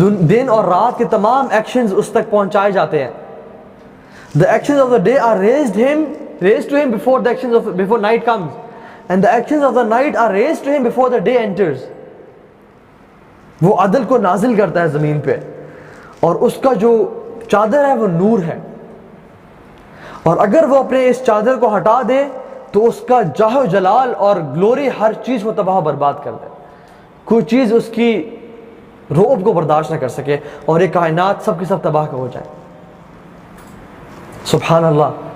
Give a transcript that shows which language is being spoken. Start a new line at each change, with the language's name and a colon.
Urdu: دن اور رات کے تمام ایکشنز اس تک پہنچائے جاتے ہیں.
English: The actions of the day are raised to him before night comes, and the actions of the night are raised to him before the day enters.
Urdu: وہ عدل کو نازل کرتا ہے زمین پہ، اور اس کا جو چادر ہے وہ نور ہے. اور اگر وہ اپنے اس چادر کو ہٹا دے تو اس کا جاہ و جلال اور گلوری، ہر چیز وہ تباہ و برباد کر دے. کوئی چیز اس کی رعب کو برداشت نہ کر سکے، اور یہ کائنات سب کی سب تباہ ہو جائے. سبحان اللہ.